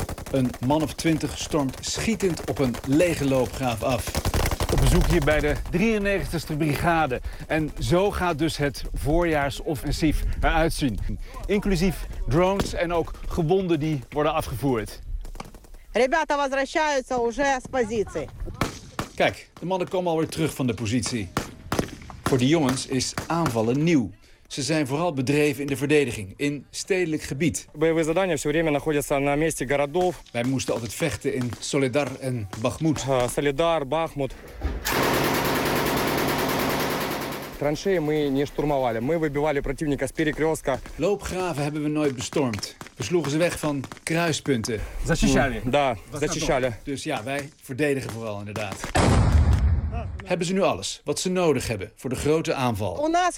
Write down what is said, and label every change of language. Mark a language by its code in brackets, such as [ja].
[nl] Een man of 20 stormt schietend op een lege loopgraaf af. Op bezoek hier bij de 93ste brigade. En zo gaat dus het voorjaarsoffensief eruit zien. Inclusief drones en ook gewonden die worden afgevoerd. [ru] Ребята возвращаются уже с позиции. [nl] Kijk, de mannen komen alweer terug van de positie. Voor de jongens is aanvallen nieuw. Ze zijn vooral bedreven in de verdediging, in stedelijk gebied. [ru] Боевые задания все время находятся на месте городов. [nl] Wij moesten altijd vechten in Солидар en Бахмут. [ru] Солидар, Бахмут. Траншеи мы не штурмовали. Мы выбивали противника с перекрестка. [nl] Loopgraven hebben we nooit bestormd. We sloegen ze weg van kruispunten. [ru] Защищали. Да, защищали. [nl] Dus ja, wij verdedigen vooral inderdaad. Hebben ze nu alles wat ze nodig hebben voor de grote aanval?